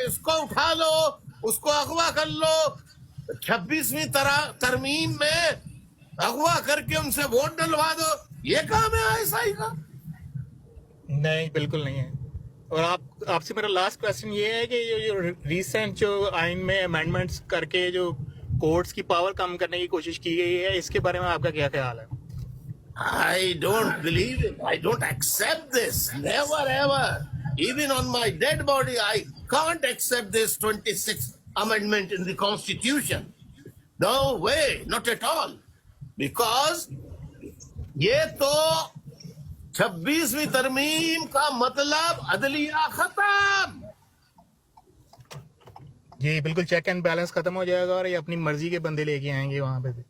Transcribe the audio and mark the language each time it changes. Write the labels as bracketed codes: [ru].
[ur] اس کو اٹھا لو, اس کو اغوا کر لو, 26ویں ترمیم میں اغوا کر کے ان سے ووٹ ڈلوا دو, یہ کام ہے آئی ایس آئی کا. نہیں بالکل نہیں ہے. اور آپ سے میرا لاسٹ کوشچن یہ ہے کہ یہ ریسنٹ جو آئین میں امینڈمنٹس کر کے جو کورٹس کی پاور کم کرنے کی کوشش کی گئی ہے, اس کے بارے میں آپ کا کیا خیال ہے؟ [en] I don't believe it. I don't accept this. Never ever. Even on my dead body, I can't accept this 26th amendment in the Constitution. No way, not at all. [ur] Because یہ تو 26ویں ترمیم کا مطلب عدلیہ ختم. جی بالکل, چیک اینڈ بیلنس ختم ہو جائے گا اور یہ اپنی مرضی کے بندے لے کے آئیں گے وہاں پہ.